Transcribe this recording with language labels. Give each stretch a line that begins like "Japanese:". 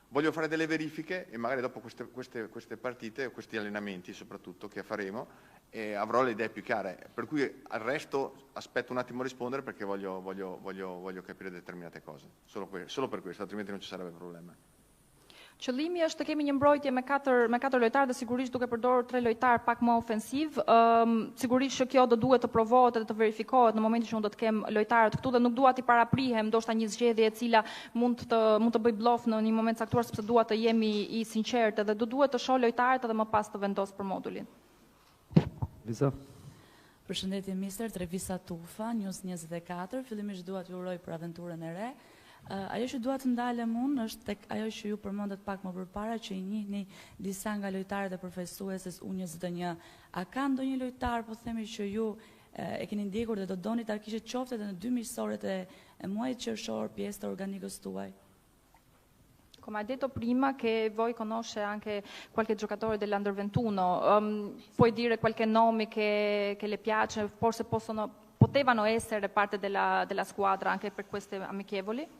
Italian: Voglio fare delle verifiche e magari dopo queste partite, questi allenamenti soprattutto che faremo, avrò le idee più chiare. Per cui al resto aspetto un attimo a rispondere perché voglio capire determinate cose. Solo per questo, altrimenti non ci sarebbe problema.
Albanian: Qëllimi është të kemi një mbrojtje me 4 lojtarë dhe sigurisht duke përdorur 3 lojtarë pak më ofensiv. Sigurisht që kjo do duhet të provohet dhe të verifikohet në momentin që unë do të kem lojtarët këtu dhe nuk dua t'i paraprihem ndoshta një zgjedhje e cila mund të bëj blof në një moment caktuar sepse dua të jemi i sinqertë dhe do duhet të shoh lojtarët edhe më pas të vendos për modulin. Visa. Përshëndetje mister, Trevisa Tufa, News 24. Fillimisht dua t'ju uroj për aventurën e re. Ajo që dua të ndalem unë është tek ajo që ju përmendet pak më përpara që i njihni disa nga lojtarët e përfaqësuesës U21. A ka ndonjë lojtar, po themi, që ju e keni ndjekur dhe do doni ta kishit qoftë edhe në 2 miqësorët e muajit qershor pjesë të organikës tuaj?
Italian: Come ha detto prima che voi conosce anche qualche giocatore dell'Under 21, puoi dire qualche nome che le piace, forse potevano essere parte della squadra anche per queste amichevoli?